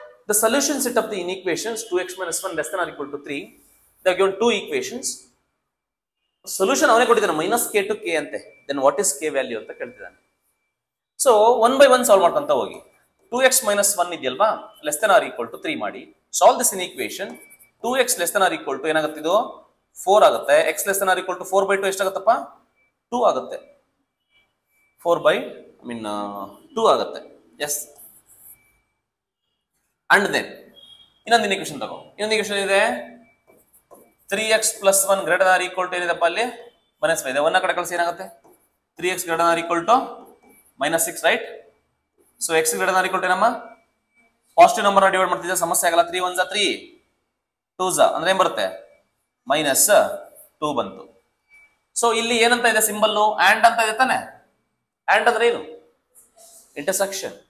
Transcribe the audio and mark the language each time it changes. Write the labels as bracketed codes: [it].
[en] The solution set of the inequations 2x minus 1 less than or equal to 3. They have given two equations. Solution [kn] ಅವನೇ ಕೊಟ್ಟಿದ್ದಾನೆ [en] minus k to k [kn] ಅಂತೆ. [en] Then what is k value [kn] ಅಂತ ಕೇಳ್ತಿದ್ದಾನೆ. So 1 by 1 solve ಮಾಡ್ಕೊಂತ ಹೋಗಿ. [en] 2x minus 1 [kn] ಇದೆಯಲ್ವಾ, [en] less than or equal to 3 [kn] ಮಾಡಿ. [en] Solve this inequation. 2x less than or equal to [kn] ಏನಾಗುತ್ತೆ ಇದು 4 ಆಗುತ್ತೆ. [en] x less than or equal to 4 by 2 [kn] ಎಷ್ಟಾಗುತ್ತಪ್ಪ 2 ಆಗುತ್ತೆ. [en] 4 by 2 ಆಗುತ್ತೆ. Yes. And then [kn] ಇನ್ನೊಂದು ಇಕ್ವೇಶನ್ ತಗೋ. ಇನ್ನೊಂದು ಇಕ್ವೇಶನ್ ಇದೆ [en] 3x plus 1 greater than or equal to [kn] ಏನಿದೆಪ್ಪ ಅಲ್ಲಿ -5 ಇದೆ. [en] 1 [kn] ಕಡೆ ಕಳಿಸಿ ಏನಾಗುತ್ತೆ [en] 3x greater than or equal to -6 right. [kn] So x greater than or equal to ಏನಮ್ಮ ಪಾಸಿಟಿವ್ ನಂಬರ್ ಡಿವೈಡ್ ಮಾಡ್ತಿದ್ದೆ, ಸಮಸ್ಯೆ ಆಗಲ್ಲ. 3 1 3 2 ಅಂದ್ರೆ ಏನ್ ಬರುತ್ತೆ -2 ಬಂತು. ಸೊ ಇಲ್ಲಿ ಏನಂತ ಇದೆ ಸಿಂಬಲ್ ಆಂಡ್ ಅಂತ ಇದೆ ತಾನೆ. ಆಂಡ್ ಅಂದ್ರೆ ಏನು ಇಂಟರ್ಸೆಕ್ಷನ್.